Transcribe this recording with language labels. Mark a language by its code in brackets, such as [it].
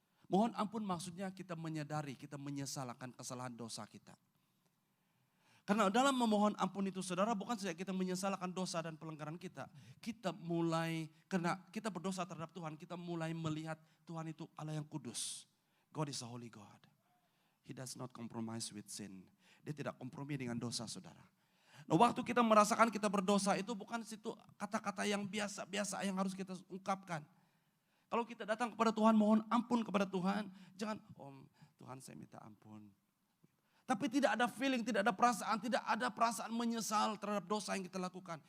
[id] Mohon ampun maksudnya kita menyadari, kita menyesalkan kesalahan dosa kita. Karena dalam memohon ampun itu, saudara, bukan saja kita menyesalkan dosa dan pelanggaran kita. Kita mulai, karena kita berdosa terhadap Tuhan, kita mulai melihat Tuhan itu Allah yang kudus. [en] God is a holy God. He does not compromise with sin. [id] Dia tidak kompromi dengan dosa, saudara. Nah, waktu kita merasakan kita berdosa itu bukan situ kata-kata yang biasa-biasa yang harus kita ungkapkan. Kalau kita datang kepada Tuhan, mohon ampun kepada Tuhan, jangan, Tuhan saya minta ampun. Tapi tidak ada feeling, tidak ada perasaan menyesal terhadap dosa yang kita lakukan.